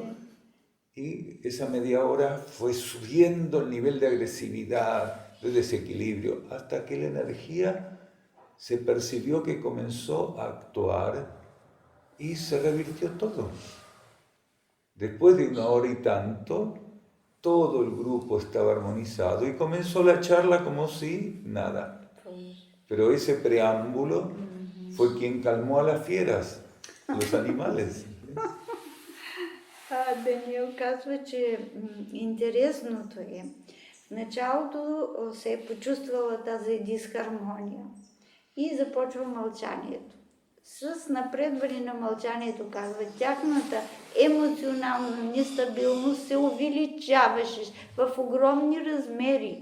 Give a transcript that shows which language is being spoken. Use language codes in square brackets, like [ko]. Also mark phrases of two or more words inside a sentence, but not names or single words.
[es] Y esa media hora fue subiendo el nivel de agresividad, de desequilibrio, hasta que la energía se percibió que comenzó a actuar y se revirtió todo. Después de 1 hora y tanto, todo el grupo estaba armonizado y comenzó la charla como si nada. Pero ese preámbulo fue quien calmó a las fieras, los animales. [bg] Даниел казва, че интересното е. В началото се е почувствала тази дисхармония и започва мълчанието. С напредване на мълчанието, казва, тяхната емоционална нестабилност се увеличаваше в огромни размери.